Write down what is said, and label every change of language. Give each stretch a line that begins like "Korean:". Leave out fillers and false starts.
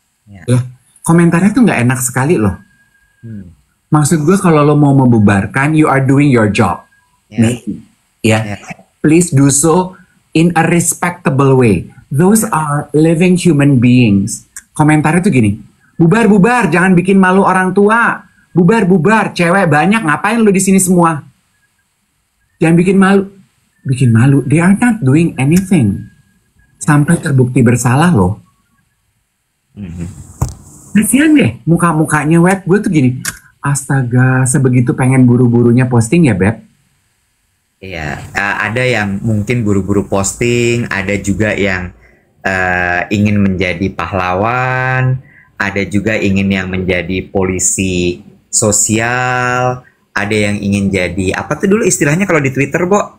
Indonesian: Ya, komentarnya tuh nggak enak sekali loh. Maksud gue kalau lo mau membubarkan,
English: you are doing your job. Please do so in a respectable way. Those are living human beings.
Indonesian: Komentarnya tuh gini, bubar, jangan bikin malu orang tua. Bubar, cewek banyak, ngapain lo di sini semua? Jangan bikin malu.
English: They are not doing anything.
Indonesian: Sampai terbukti bersalah loh. Kasian deh muka-mukanya, Wet. Gue tuh gini, astaga, sebegitu pengen buru-burunya posting ya, Beb. Iya, ada yang mungkin buru-buru posting, ada juga yang ingin menjadi pahlawan, ada juga ingin yang menjadi polisi sosial, ada yang ingin jadi apa tuh dulu istilahnya kalau di Twitter, Bo?